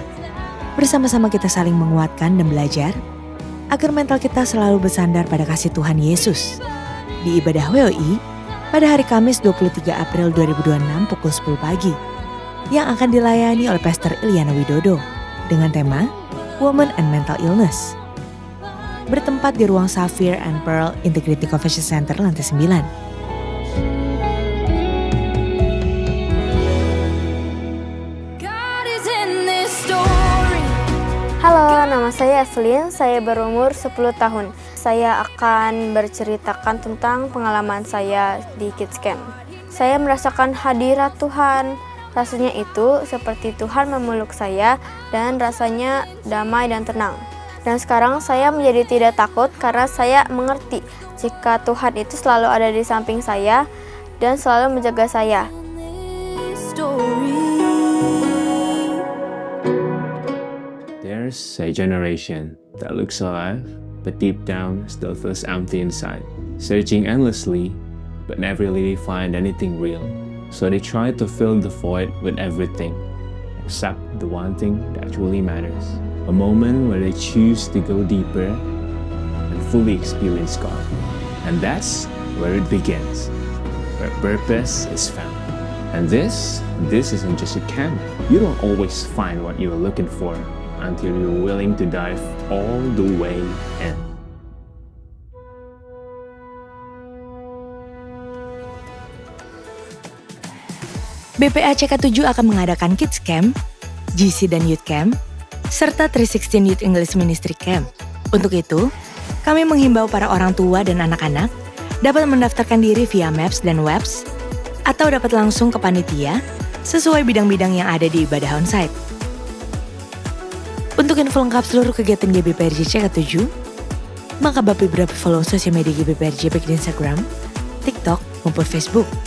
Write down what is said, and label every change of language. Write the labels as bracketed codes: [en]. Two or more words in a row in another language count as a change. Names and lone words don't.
[id] Bersama-sama kita saling menguatkan dan belajar agar mental kita selalu bersandar pada kasih Tuhan Yesus. Di ibadah WOI pada hari Kamis 23 April 2026 pukul 10 pagi. yang akan dilayani oleh Pastor Ilyana Widodo dengan tema Women and Mental Illness. Bertempat di ruang Sapphire and Pearl Integrity Convention Center lantai 9. Halo, nama saya Evelyn, saya berumur 10 tahun. Saya akan berceritakan tentang pengalaman saya di Kids Camp. Saya merasakan hadirat Tuhan. Rasanya itu seperti Tuhan memeluk saya dan rasanya damai dan tenang. Dan sekarang saya menjadi tidak takut karena saya mengerti jika Tuhan itu selalu ada di samping saya dan selalu menjaga saya. [en] There's a generation that looks alive, but deep down still feels empty inside, searching endlessly, but never really find anything real. So they try to fill the void with everything, except the one thing that truly matters. A moment where they choose to go deeper and fully experience God. And that's where it begins, where purpose is found. And this isn't just a camp. You don't always find what you're looking for until you're willing to dive all the way in. [id] BPACK 7 akan mengadakan Kids Camp, GC dan Youth Camp, serta 316 Youth English Ministry Camp. Untuk itu, kami menghimbau para orang tua dan anak-anak dapat mendaftarkan diri via Maps dan Webs, atau dapat langsung ke panitia sesuai bidang-bidang yang ada di ibadah onsite. Untuk info lengkap seluruh kegiatan GBPRJ CK7, maka Bapak Ibu dapat follow sosial media GBPRJ baik di Instagram, TikTok, maupun Facebook.